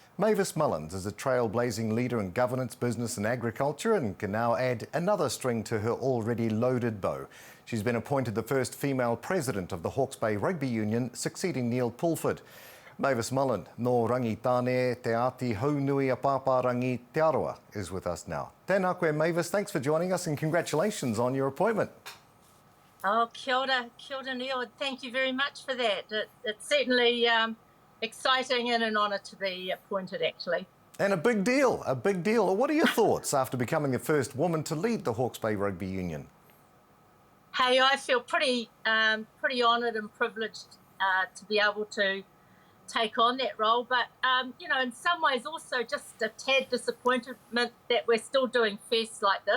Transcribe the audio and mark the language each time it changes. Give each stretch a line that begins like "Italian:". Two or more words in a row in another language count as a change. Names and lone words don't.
English: Mavis Mullins is a trailblazing leader in governance, business and agriculture and can now add another string to her already loaded bow. She's been appointed the first female president of the Hawkes Bay Rugby Union, succeeding Neil Pulford.
Māori: Mavis Mullins, no rangi tāne te ati haunui a pāpārangi te aroa,
English: is with us now.
Māori: Tēnā koe,
English: Mavis, thanks for joining us and congratulations on your appointment.
Māori: Oh, kia ora Neil.
English: Thank you very much for that. It's certainly exciting and an honour to be appointed, actually. And a big deal, a big deal. What are your thoughts after becoming the first woman to lead the Hawkes Bay Rugby Union? Hey, I feel pretty honoured and privileged to be able to take on that role, but you know, in some ways also just a tad disappointment that we're still doing feasts like this.